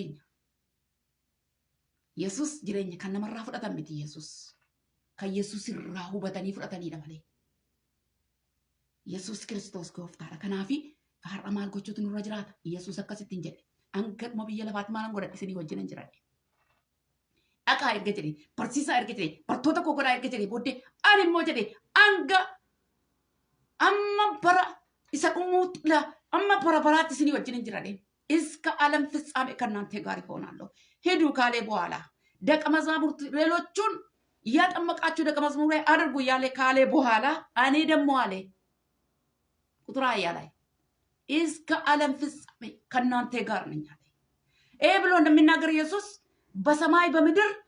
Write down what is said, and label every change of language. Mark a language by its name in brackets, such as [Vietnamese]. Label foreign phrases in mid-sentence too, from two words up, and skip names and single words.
[Oromo] jireenya kan namarraa fudhatan miti Yesus kan Yesus irraa hubatanii fudhataniidha malee Yesus Kiristoos gooftaadha kanaafi har'a maal gochuutu nurra jiraata Yesus akkasitti hin jedhe hanga biyya lafaatti maalan godhadhe isinii wajjin hin jiradhe dhaqaa erga jedhe barsiisaa erga jedhe bartoota koo godhaa erga jedhe booddee ani immoo jedhe hanga amma bara isa dhumuutla amma bara baraatti isinii wajjin hin jiradhe [Amharic] እስከ ዓለም ፍጻሜ ከእናንተ ጋር ይሆናለሁ ሄዱ ካለ በኋላ ደቀ መዛሙርት ሌሎቹን እያጠመቃችሁ ደቀ መዝሙር አድርጉ እያለ ካለ በኋላ እኔ ደግሞ አለ ቁጥር ሃያ ላይ እስከ ዓለም ፍጻሜ ከእናንተ ጋር ነኝ አለ ይሄ ብሎ እንደሚናገር ኢየሱስ በሰማይ በምድር